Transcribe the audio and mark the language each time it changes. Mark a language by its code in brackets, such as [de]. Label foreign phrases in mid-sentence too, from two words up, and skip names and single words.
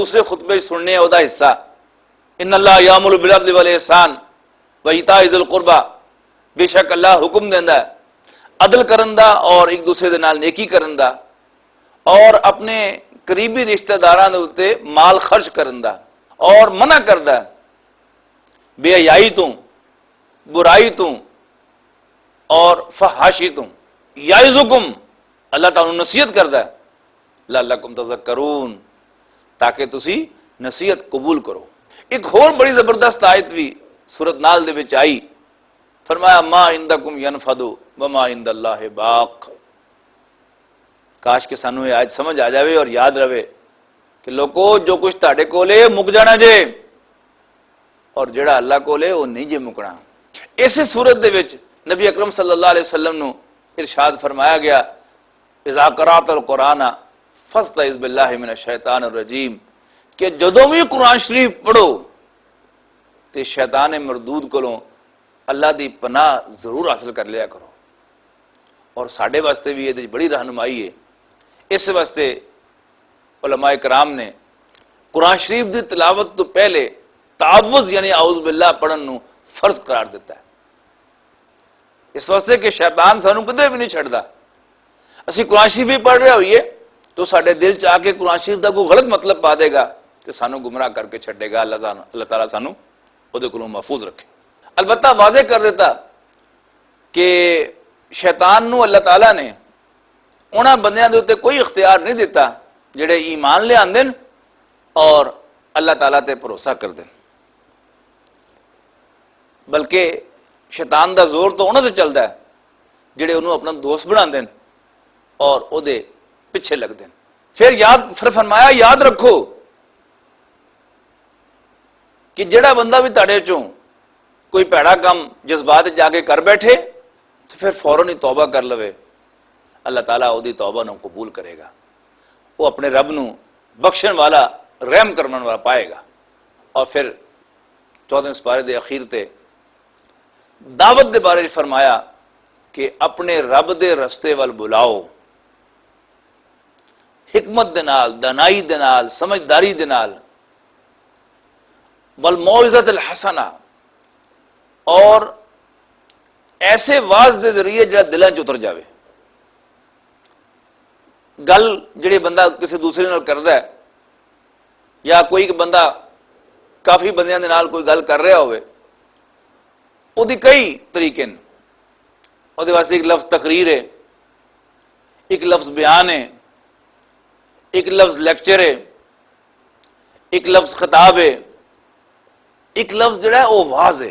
[pa] دوسرے خطبے سننے ہیں دا حصہ، [ar] ان اللہ یامر بالعدل والاحسان وایتاء ذی القربى، [pa] بے شک اللہ حکم دیندا ہے عدل کرن دا اور ایک دوسرے دے نال نیکی کرن دا، اور اپنے قریبی رشتہ داراں دے اوتے مال خرچ کرن دا، اور منع کردا ہے بے حیائی تو، برائی تو اور فحاشی تو۔ یعظکم، اللہ تعالیٰ نصیحت کردا ہے [ar] لعلکم تذکرون، [pa] تاکہ تسی نصیحت قبول کرو۔ ایک اور بڑی زبردست آیت بھی سورۃ نال دے وچ آئی، فرمایا [ar] ما عندکم ینفد وما عند اللہ باق۔ [pa] کاش کہ سانو یہ آیت سمجھ آ جاوے اور یاد رہے کہ لوگو جو کچھ تہاڈے کولے مک جانا جے، اور جڑا اللہ کولے وہ نہیں جے مکنا۔ اسی صورت دے وچ نبی اکرم [ar] صلی اللہ علیہ وسلم [pa] نو ارشاد فرمایا گیا [ar] اذا قرأت القرآن فاستعذ باللہ من الشیطان الرجیم، [pa] کہ جدوں بھی قرآن شریف پڑھو تے شیطان مردود کولوں اللہ دی پناہ ضرور حاصل کر لیا کرو۔ اور ساڈے واسطے بھی یہ بڑی رہنمائی ہے، اس واسطے علماء کرام نے قرآن شریف دی تلاوت تو پہلے تعوذ یعنی [ar] اعوذ باللہ [pa] پڑھن نو فرض قرار دیتا ہے، اس واسطے کہ شیطان سانو کدے بھی نہیں چھڑدا۔ اسی قرآن شریف بھی پڑھ رہے ہوئیے تو ساڈے دل چ آ کے قرآن شریف دا کوئی غلط مطلب پا دے گا تو سانو گمراہ کر کے چھڈے گا۔ اللہ تعالیٰ سانو وہ دے کولوں محفوظ رکھے۔ البتہ واضح کر دیتا کہ شیطان نو اللہ تعالیٰ نے انہاں بندیاں دے اوتے کوئی اختیار نہیں دیتا جڑے ایمان لے آندن اور اللہ تعالیٰ تے بھروسہ کر دیں، بلکہ شیطان دا زور تو انہاں تے چلدا ہے جڑے انہوں اپنا دوست بنا دین اور او دے پیچھے لگ دیں۔ پھر فرمایا یاد رکھو کہ جڑا بندہ بھی تاڑے چوں کوئی پیڑا کام جذبات جا کے کر بیٹھے تو پھر فوراً ہی توبہ کر لوے، اللہ تعالیٰ وہ دی توبہ نو قبول کرے گا، وہ اپنے رب نو بخشن والا رحم کرنے والا پائے گا۔ اور پھر 14 سپارے دے اخیر تے دعوت دے بارے فرمایا کہ اپنے رب دے رستے وال بلاؤ، حکمت دے نال، دانائی دے نال، سمجھداری دے نال، [ar] والموعظۃ الحسنہ، [pa] اور ایسے واز دے ذریعے جڑا دلاں چ اتر جاوے۔ گل جڑی بندہ کسی دوسرے نال کردا ہے یا کوئی بندہ کافی بندیاں دے نال کوئی گل کر رہا ہوئے، وہ دی کئی طریقے ہیں، وہ دے واسطے ایک لفظ تقریر ہے، ایک لفظ بیان ہے، ایک لفظ لیکچر ہے، ایک لفظ خطاب ہے، ایک لفظ جڑا ہے وہ واز ہے۔